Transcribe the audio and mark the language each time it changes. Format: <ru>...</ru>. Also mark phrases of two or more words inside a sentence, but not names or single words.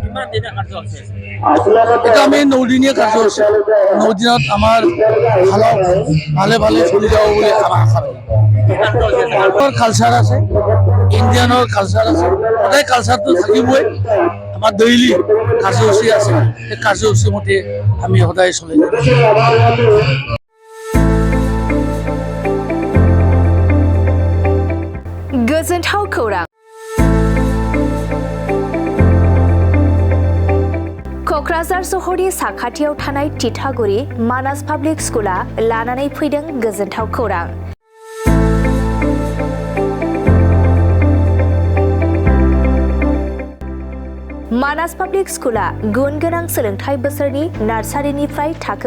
<as>এটা আমি 9 দিনীয়া কাৰ্যসূচী 9 দিনত আমাৰ ভালে চলি যাব বুলি আমাৰ আশা ৰাখিছোঁ কালচাৰ আছে ইণ্ডিয়ানৰ কালচাৰ আছে সদায় কালচাৰটো থাকিবই আমাৰ ডেইলি কাৰ্যসূচী আছে সেই কাৰ্যসূচী মতে আমি সদায় চলি যাম</as> <brx>गोजोनथाव खौरां क'क्राझार सहरनि साखाथियाव थानाय तितागुरि मानास पाब्लिक स्कुला लानानै फैदों गोजोनथाव खौरां मानास पाब्लिक स्कुला गुन गोनां सोलोंथाइ बोसोरनि नार्सारिनिफ्राय थाखो</brx>